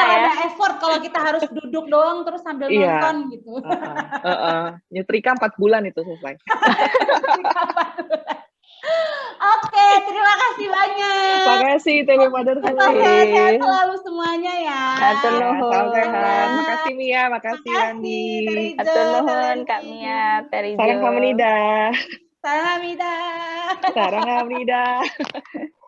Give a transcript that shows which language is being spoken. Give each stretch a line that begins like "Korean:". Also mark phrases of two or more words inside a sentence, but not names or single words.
Indonesian: Ada effort kalau kita harus duduk doang terus sambil nonton gitu. Nyetrika 4 bulan itu selesai. Oke, terima kasih banyak. Makasih TV Mother. Sehat selalu semuanya ya.
Sundanese: Hatur nuhun.
Indonesian: Salam sehat. Makasih Mia, makasih Andi.
Sundanese: Hatur nuhun Kak Mia, Terijo.
Korean: 사랑합니다. 사랑합니다. 사랑합니다.